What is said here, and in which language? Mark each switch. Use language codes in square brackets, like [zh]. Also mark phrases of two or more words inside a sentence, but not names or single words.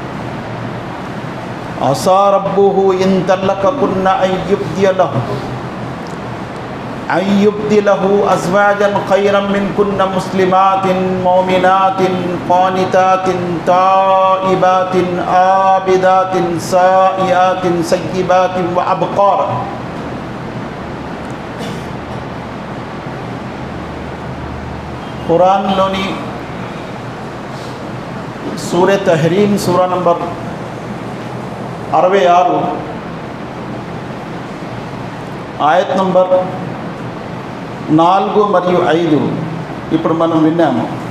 [ar] عسى ربه إن طلقكن أن يبدله أزواجا خيرا منكن مسلمات مؤمنات قانتات تائبات عابدات سائحات سيبات وأبكارا. [te] ఖురాన్లోని సూరే తహ్రీమ్ సూరా నంబర్ 66 ఆయత్ నంబర్ 4 మరియు 5 ఇప్పుడు మనం విన్నాము.